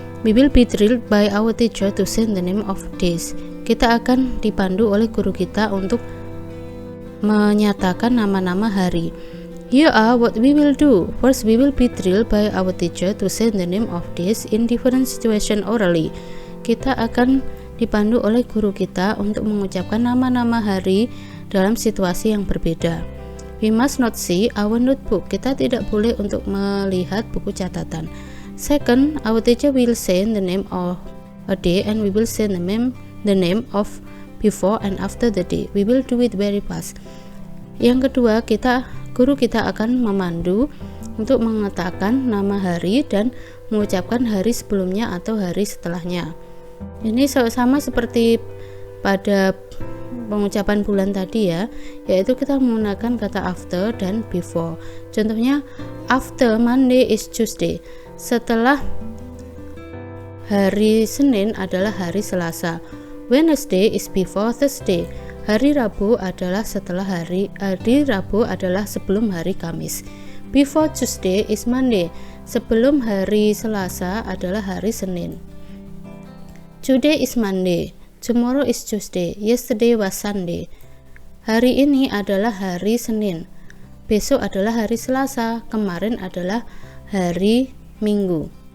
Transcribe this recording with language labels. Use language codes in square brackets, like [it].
[en] We will be drilled by our teacher to say the name of days. [id] Kita akan dipandu oleh guru kita untuk menyatakan nama-nama hari. [en] Here are what we will do. First, we will be drilled by our teacher to say the name of days in different situation orally. [id] Kita akan dipandu oleh guru kita untuk mengucapkan nama-nama hari dalam situasi yang berbeda. [en] We must not see our notebook. [id] Kita tidak boleh untuk melihat buku catatan. [en] Second, our teacher will say the name of a day and we will say the name of before and after the day. We will do it very fast. [id] Yang kedua, guru kita akan memandu untuk mengatakan nama hari dan mengucapkan hari sebelumnya atau hari setelahnya. Ini sama seperti pada pengucapan bulan tadi ya, yaitu kita menggunakan kata after dan before. [en] Contohnya, after Monday is Tuesday. [id] Setelah hari Senin adalah hari Selasa. [en] Wednesday is before Thursday. [id] Hari Rabu adalah sebelum hari Kamis. [en] Before Tuesday is Monday. [id] Sebelum hari Selasa adalah hari Senin. [en] Today is Monday. Tomorrow is Tuesday. Yesterday was Sunday. [id] Hari ini adalah hari Senin. Besok adalah hari Selasa. Kemarin adalah hari Minggu.